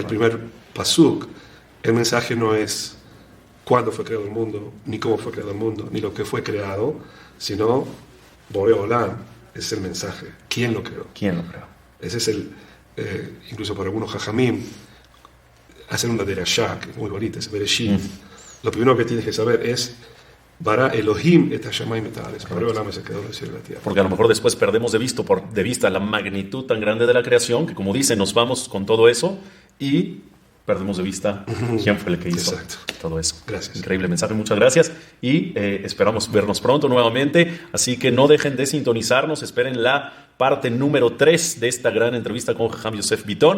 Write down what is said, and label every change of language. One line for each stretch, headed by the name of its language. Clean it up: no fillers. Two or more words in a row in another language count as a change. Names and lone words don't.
Spanish: el primer pasuk, el mensaje no es cuándo fue creado el mundo, ni cómo fue creado el mundo, ni lo que fue creado, sino
Hebrew: בורא עולם
Spanish: es el mensaje. ¿Quién lo creó? ¿Quién lo creó? Ese es el, incluso para algunos jajamim, hacen una derashá, que es muy bonita, es Bereshit. Lo primero que tienes que saber es
Hebrew: ברא אלהים את השמים את הארץ. בורא עולם
Spanish: es el creador del cielo y la tierra. Porque a lo mejor después perdemos de vista la magnitud tan grande de la creación, que como dice, nos vamos con todo eso y perdemos de vista quién fue el que hizo Exacto. todo eso. Gracias. Increíble mensaje, muchas gracias. Y esperamos vernos pronto nuevamente. Así que no dejen de sintonizarnos, esperen la parte número 3 de esta gran entrevista con Jajam Yosef Bitton.